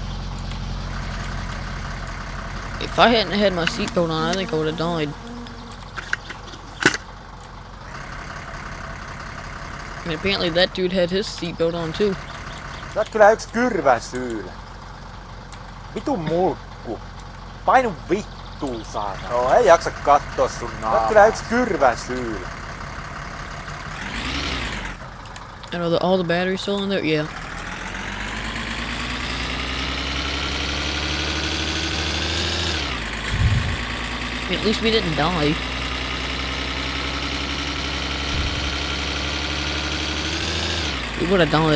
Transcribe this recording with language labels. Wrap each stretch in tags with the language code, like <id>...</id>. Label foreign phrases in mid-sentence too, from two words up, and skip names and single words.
<en>If I hadn't had my seatbelt on, I think I would have died. And apparently that dude had his seatbelt on too.</en> <fi>Sä oot kyllä yks kyrvän syylä. Vitun mulkku. Painu vittuun saatana. Joo, ei jaksa kattoo sun naamaa. Sä oot kyllä yks kyrvän syylä.</fi> <en>And all the batteries still in there? Yeah. I mean, at least we didn't die. We would have died.</en>